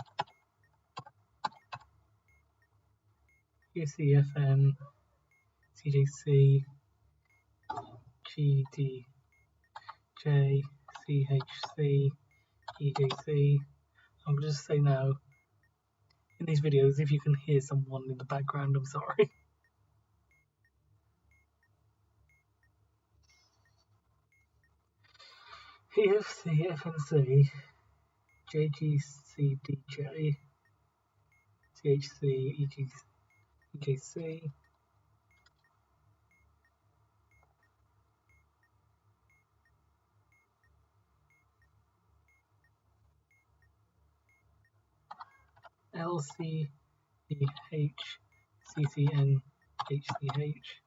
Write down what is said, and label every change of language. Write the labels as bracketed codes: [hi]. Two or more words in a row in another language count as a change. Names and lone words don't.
[en] UCFN, CJC, GDJ, CHC, EJC. I'm going to just say now, in these videos, if you can hear someone in the background, I'm sorry. EFC, FNC, JGCDJ, CHC, EJC, LC, EH, CCN, HCH,